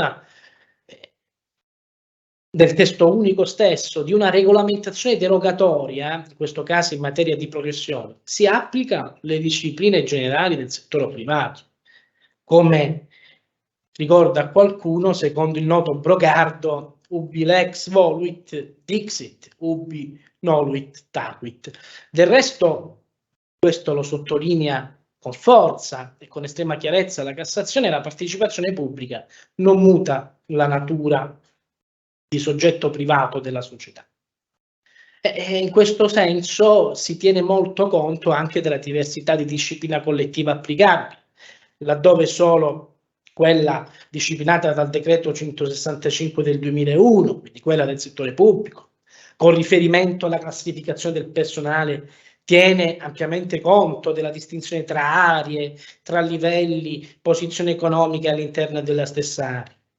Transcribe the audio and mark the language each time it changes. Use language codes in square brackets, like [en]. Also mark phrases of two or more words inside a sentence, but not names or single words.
[it] del testo unico stesso, di una regolamentazione derogatoria, in questo caso in materia di progressione, si applica le discipline generali del settore privato, come ricorda qualcuno, secondo il noto Brogardo, [la] ubi lex voluit dixit, ubi noluit taquit. [it] Del resto, questo lo sottolinea con forza e con estrema chiarezza la Cassazione, la partecipazione pubblica non muta la natura di soggetto privato della società. E in questo senso si tiene molto conto anche della diversità di disciplina collettiva applicabile, laddove solo quella disciplinata dal decreto 165 del 2001, quindi quella del settore pubblico, con riferimento alla classificazione del personale, tiene ampiamente conto della distinzione tra aree, tra livelli, posizione economica all'interno della stessa area.